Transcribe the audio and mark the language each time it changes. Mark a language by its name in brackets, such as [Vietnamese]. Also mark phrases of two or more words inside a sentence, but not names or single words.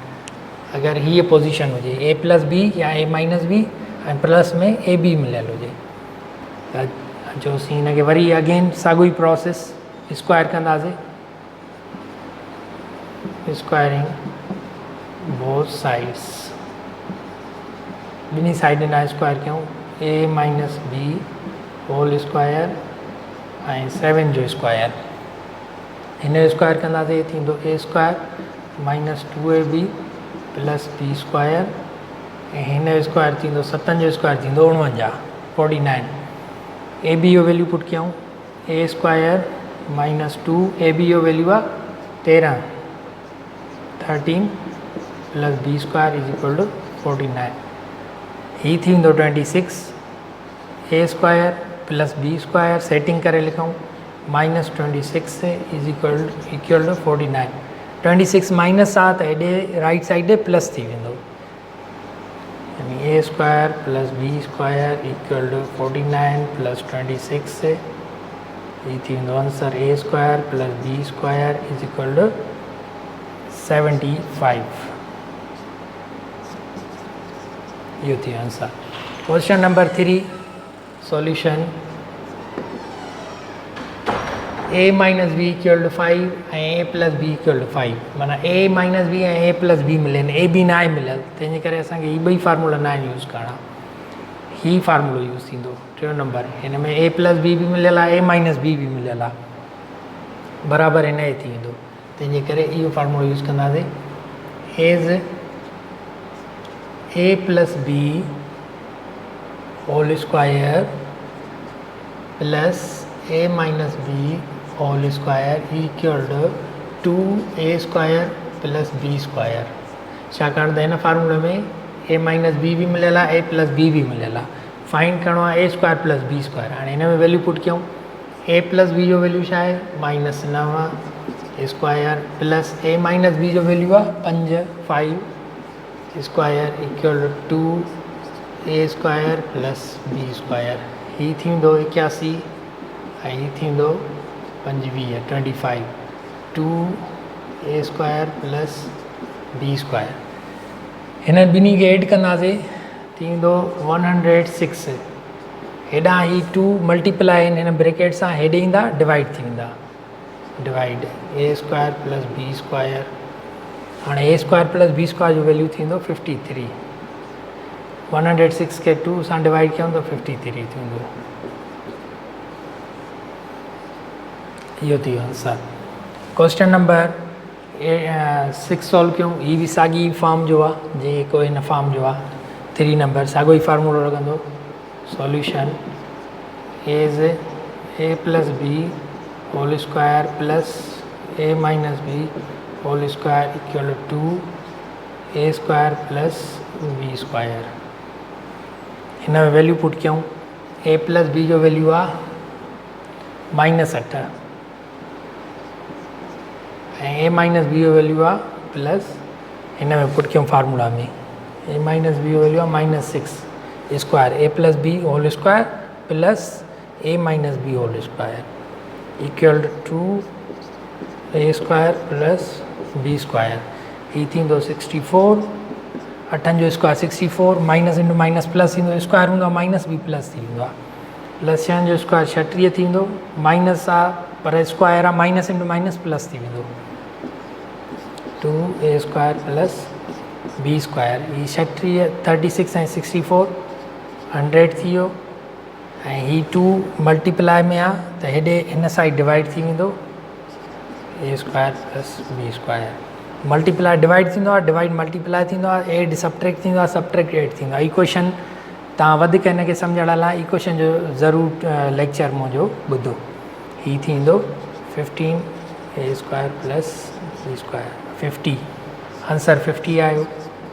[Sindhi] अगरि हीअ पोज़ीशन हुजे a + b या a - b ऐं प्लस में a b मिलियल हुजे त जोसीं हिनखे वरी अगेन साॻियो ई [English] process square [Sindhi] कंदासीं, [English] squaring both sides, [Sindhi] ॿिन्ही साइडनि लाइ स्क्वायर कयूं, [English] a minus b whole square [Sindhi] ऐं 7 जो स्क्वायर, हिन जो स्क्वायर कंदासीं थींदो [English] a square minus 2ab plus b square [Sindhi] ऐं हिन जो स्क्वायर थींदो 7 जो स्क्वायर थींदो 49 49। [English] a b जो value put कयूं, a square minus 2 a b जो वैल्यू आहे 13 plus b square is equal to 49. [Sindhi] ही थींदो [English] 26 a square plus b square setting [Sindhi] करे लिखूं [English] minus 26 is equal to 49. [Sindhi] 26 माइनस आहे त हेॾे [English] right side plus [Sindhi] थी वेंदो, यानी [English] a square plus b square equal to 49 plus 26, [Sindhi] ये थींदो [English] answer a square plus b square is equal to 75. [Sindhi] ये थी आंसर। [English] question number 3 solution a minus b equal to [Sindhi] 5 ऐं [English] a plus b equal to [Sindhi] 5, माना [English] a minus b [Sindhi] ऐं [English] a plus b [Sindhi] मिलनि, ए बी न आहे मिलियल, तंहिंजे करे असांखे हीअ ॿई फार्मूला न आहिनि यूज़ करणा, ही फार्मूलो यूज़ थींदो 3 नंबर। हिन में [English] a plus b [Sindhi] बि मिलियल आहे, [English] a minus b [Sindhi] बि मिलियल आहे, बराबरि हिन जे थी वेंदो, तंहिंजे करे इहो फार्मूलो यूज़ कंदासीं। [English] as a plus b whole square plus a minus b whole square equal to 2a square plus b square, [Sindhi] छाकाणि त हिन फार्मूले में [English] a minus b [Sindhi] बि मिलियल आहे, [English] a plus b [Sindhi] बि मिलियल आहे, फाइंड करिणो आहे [English] a square plus b square. [Sindhi] हाणे हिन में [English] value put [Sindhi] कयूं, [English] a plus b जो वैल्यू [Sindhi] छा आहे [English] minus 9 square plus a minus b जो वैल्यू आहे 5 square equal to 2a square plus b square, [Sindhi] ही थींदो 81 ऐं ही थींदो [English] 25 2a square plus b square. [Sindhi] हिन ॿिन्ही खे एड कंदासीं थींदो 106, हेॾां ही 2 मल्टीप्लाई हिन ब्रैकेट सां हेॾे ईंदा डिवाइड थी वेंदा, [English] divide a square plus b square, [Sindhi] हाणे [English] a square plus b square [Sindhi] जो वैल्यू थींदो 53, 106 खे 2 सां डिवाइड कयूं त 53 थींदो, इहो थी वियो आंसर। क्वेश्चन नंबर 6 सॉल्व कयूं, ही बि साॻी फॉर्म जो आहे जेको हिन फॉर्म जो आहे, 3 नंबर साॻियो ई फार्मूलो लॻंदो। [English] solution as a plus b whole square plus a minus b whole square equal to 2a square plus b square. [Sindhi] हिन में [English] value put [Sindhi] कयूं, [English] a plus b [Sindhi] जो वैल्यू आहे -8 ऐं [English] a minus b [Sindhi] जो वैल्यू आहे प्लस, हिन में पुट कयूं फार्मूला में [English] a minus b [Sindhi] जो वैल्यू आहे [English] -6 square a plus b whole square plus a minus b whole square equal to a square plus b square, [Sindhi] ही थींदो 64, 8 जो स्क्वायर 64, [English] minus into minus plus [Sindhi] थींदो, स्क्वायर हूंदो आहे [English] minus b plus [Sindhi] थी वेंदो आहे, प्लस 6 जो स्क्वायर 36 थींदो, माइनस आहे पर स्क्वायर आहे, [English] minus into minus plus [Sindhi] थी वेंदो [English] 2a square plus b square, [Sindhi] ही 36 ऐं 64 100 थी वियो, ऐं ही 2 मल्टीप्लाई में आहे त हेॾे हिन [English] side divide [Sindhi] थी वेंदो [English] a square plus b square multiply divide [Sindhi] थींदो आहे, [English] divide multiply [Sindhi] थींदो आहे, [English] add subtract [Sindhi] थींदो आहे, [English] subtract add [Sindhi] थींदो आहे। इक्वेशन तव्हां वधीक हिनखे सम्झण लाइ इक्वेशन जो ज़रूरु लेक्चर मुंहिंजो ॿुधो। ही थींदो [English] 15a square plus b square [Sindhi] 50, आंसर 50 आयो।